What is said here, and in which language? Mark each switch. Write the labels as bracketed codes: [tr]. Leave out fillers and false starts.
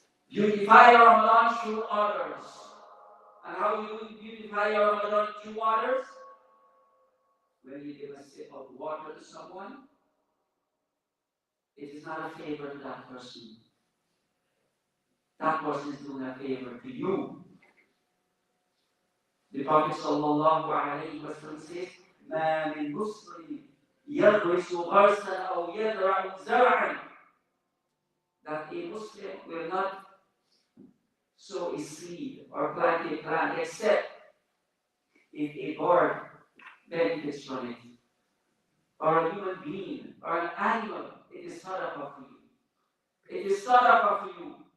[en] Beautify your Ramadan through others. And how do you beautify your Ramadan through others? When you give a sip of water to someone, it is not a favor to that person. That person is doing a favor to you. The Prophet sallallahu alayhi wa sallam says, [ar] مَا مِن مُسْلِمٍ يَغْرِسُ غَرْسًا أَوْ يَزْرَعُ زَرْعًا. [en] That a Muslim will not sow a seed or plant a plant except if a bird benefits from it, or a human being, or an animal. It is sadaqah for you. It is sadaqah for you.